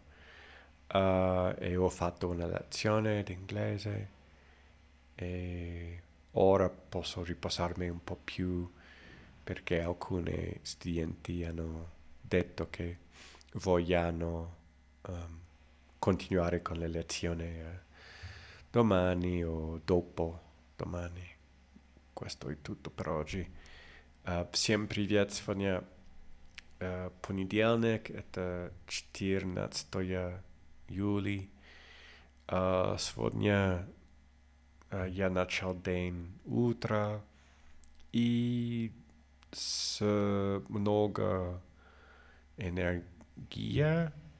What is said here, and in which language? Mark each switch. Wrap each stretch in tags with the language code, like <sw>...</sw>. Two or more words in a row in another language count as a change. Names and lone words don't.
<it>E ho fatto una lezione di inglese e ora posso riposarmi un po' più perché alcuni studenti hanno detto che vogliono continuare con le lezioni domani o dopo domani. Questo è tutto per oggi.</it> <ru>Всем привет! Сегодня понедельник, это 14 июля. Сегодня я начал день утра и с много энергией.</ru>